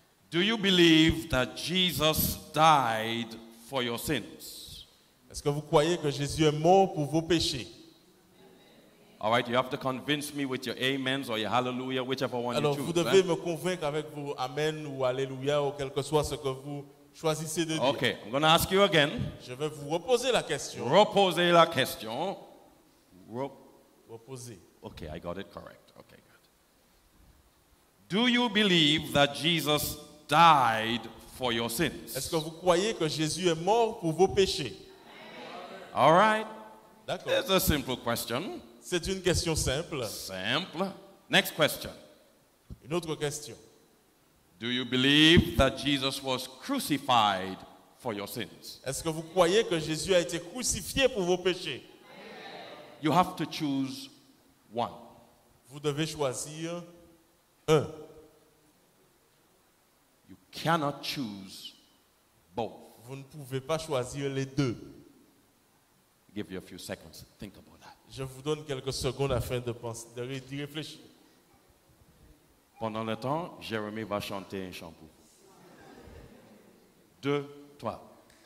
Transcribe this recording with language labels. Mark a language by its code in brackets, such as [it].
[en] Do you believe that Jesus died for your sins? [fr] Est-ce que vous croyez que Jésus est mort pour vos péchés? [en] All right, you have to convince me with your amens or your hallelujah, whichever one [fr] Alors, [en] you [fr] vous [en] choose. [fr] devez Hein? me convaincre avec vos amen ou alléluia ou quel que soit ce que vous choisissez de dire. [en] Okay, I'm going to ask you again. [fr] Je vais vous reposer la question. Reposer la question. Reposer. [en] Okay, I got it correct. Okay, good. Do you believe that Jesus died for your sins? [fr] Est-ce que vous croyez que Jésus est mort pour vos péchés? [en] All right. [fr] D'accord. [en] It's a simple question. [fr] C'est une question simple. [en] Simple. [fr] Next question. Une autre question. [en] Do you believe that Jesus was crucified for your sins? [fr] Est-ce que vous croyez que Jésus a été crucifié pour vos péchés? [en] You have to choose one. [fr] Vous devez choisir un. [en] You cannot choose both. [fr] Vous ne pouvez pas choisir les deux. [en] I'll give you a few seconds to think about that. [fr] Je vous donne quelques secondes afin de penser, d'y réfléchir. Pendant le temps, Jérémie va chanter un chant pour vous. 2, 3.